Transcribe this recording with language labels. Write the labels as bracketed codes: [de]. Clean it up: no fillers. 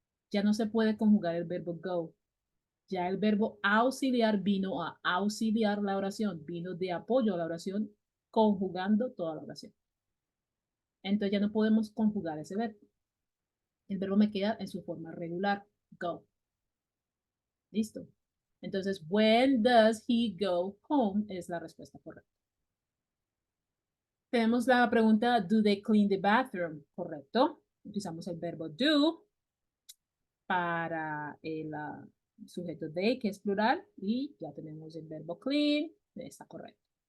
[es] Ya no se puede conjugar el verbo go. Ya el verbo auxiliar vino a auxiliar la oración, vino de apoyo a la oración, conjugando toda la oración. Entonces ya no podemos conjugar ese verbo. El verbo me queda en su forma regular, go. Listo. [en] Entonces, when does he go home? [es] Es la respuesta correcta. Tenemos la pregunta, [en] do they clean the bathroom? [es] Correcto. Utilizamos el verbo do para el sujeto they, que es plural, y ya tenemos el verbo clean, está correcto.